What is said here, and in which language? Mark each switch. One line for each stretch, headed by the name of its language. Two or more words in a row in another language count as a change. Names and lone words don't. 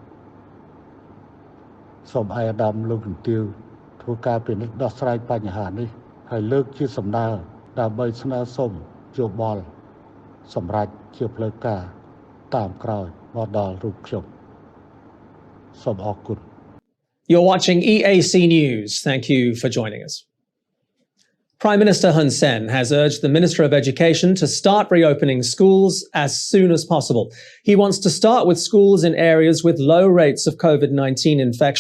Khmer: សូមអាយដាមលោកជំទាវធ្វើការពិនិត្យដោះស្រាយបញ្ហានេះហើយលើកជាសំណើដើម្បីស្នើសុំយោបល់សម្រាប់ជាផ្លូវការតាមក្រោយមកដល់រូបខ្ញុំសូមអរគុណ
English: You're watching EAC News. Thank you for joining us. Prime Minister Hun Sen has urged the Minister of Education to start reopening schools as soon as possible. He wants to start with schools in areas with low rates of COVID-19 infection.